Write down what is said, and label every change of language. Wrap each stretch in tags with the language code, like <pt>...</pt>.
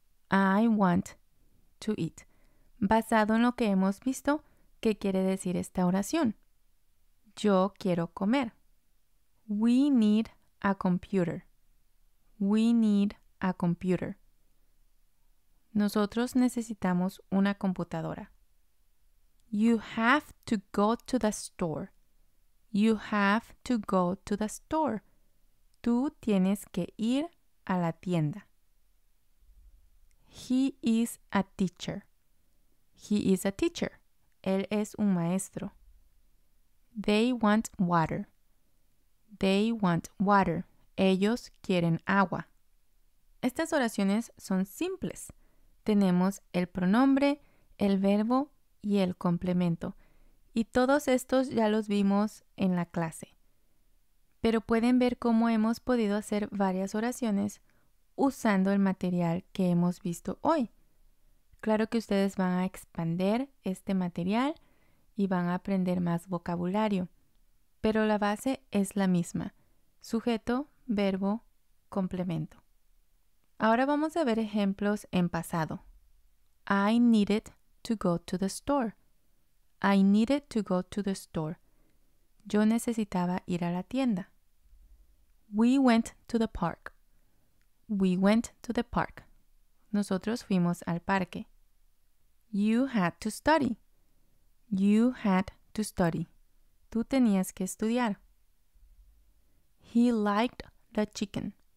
<en>I want to eat.</en> <es>Basado en lo que hemos visto, ¿qué quiere decir esta oración? Yo quiero comer.</es> <en>We need a computer. We need a computer.</en> <es>Nosotros necesitamos una computadora.</es> <en>You have to go to the store. You have to go to the store.</en> <es>Tú tienes que ir a la tienda.</es> <en>He is a teacher. He is a teacher.</en> <es>Él es un maestro.</es> <en>They want water. They want water.</en> <es>Ellos quieren agua. Estas oraciones son simples. Tenemos el pronombre, el verbo y el complemento. Y todos estos ya los vimos en la clase. Pero pueden ver cómo hemos podido hacer varias oraciones usando el material que hemos visto hoy. Claro que ustedes van a expandir este material y van a aprender más vocabulario. Pero la base es la misma. Sujeto, verbo, complemento. Ahora vamos a ver ejemplos en pasado.</es> <en>I needed to go to the store. I needed to go to the store.</en> <es>Yo necesitaba ir a la tienda.</es> <en>We went to the park. We went to the park.</en> <es>Nosotros fuimos al parque.</es> <en>You had to study. You had to study.</en> <es>Tú tenías que estudiar.</es> <en>He liked the chicken.</en>